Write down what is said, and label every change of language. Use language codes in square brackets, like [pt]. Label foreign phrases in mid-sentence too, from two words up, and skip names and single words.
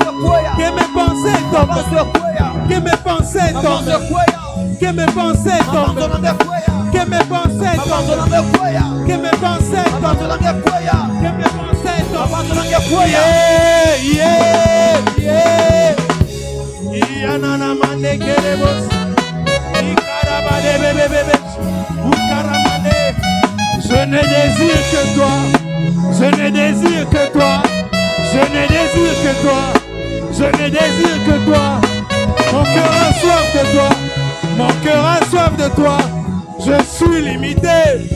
[fr] Que mes pensées tombent. Que mes pensées tombent. Que mes pensées tombent. Que mes pensées tombent. Que mes pensées tombent. Que mes pensées tombent. [en] Yeah, yeah, yeah. Yanana mande kerebos. Ikarabade bebebebe. Ukaramande. [fr] Je ne désire que toi. Je ne désire que toi. Je ne désire que toi. Je ne désire que toi. Mon cœur a soif de toi. Mon cœur a soif de toi. Je suis limité.